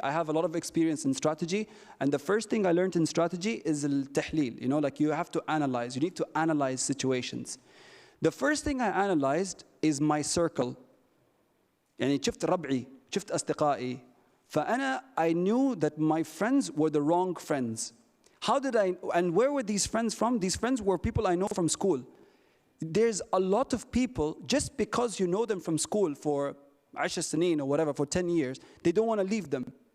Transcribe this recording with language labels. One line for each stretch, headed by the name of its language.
English: I have a lot of experience in strategy, and the first thing I learned in strategy is
Arabic: التحليل.
English: You know, like you have to analyze. You need to analyze situations. The first thing I analyzed is my circle.
Arabic: يعني شفت ربعي, شفت أصدقائي. فأنا
English: I knew that my friends were the wrong friends. How did I, and where were these friends from? These friends were people I know from school. There's a lot of people, just because you know them from school for 10
Arabic: سنين
English: or whatever, for 10 years, they don't want to leave them.